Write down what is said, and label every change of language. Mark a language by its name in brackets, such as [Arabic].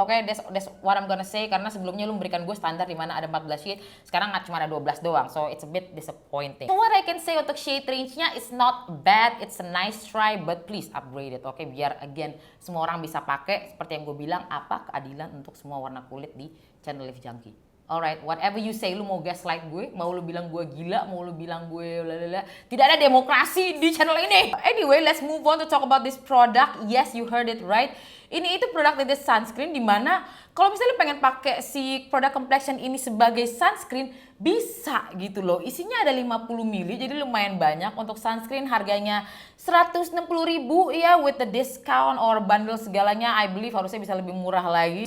[Indonesian] Okay, that's what I'm gonna say. Karena sebelumnya lu memberikan gue standar di mana ada 14 shade, sekarang cuma ada 12 doang. [English] So it's a bit disappointing. So what I can say untuk shade range-nya is not bad, it's a nice try, but please upgrade it. [Indonesian] Okay, biar again semua orang bisa pakai. Seperti yang gue bilang, apa keadilan untuk semua warna kulit di channel Live Junkie. Alright, whatever you say, lu mau gaslight gue, mau lu bilang gue gila, mau lu bilang gue lalala, tidak ada demokrasi di channel ini. [English] Anyway, let's move on to talk about this product. Yes, you heard it right. [Indonesian] Ini itu produk tinted sunscreen dimana kalau misalnya pengen pakai si produk complexion ini sebagai sunscreen, bisa gitu loh. Isinya ada 50 ml, jadi lumayan banyak. Untuk sunscreen harganya 160.000 ya, with the discount or bundle segalanya, I believe harusnya bisa lebih murah lagi.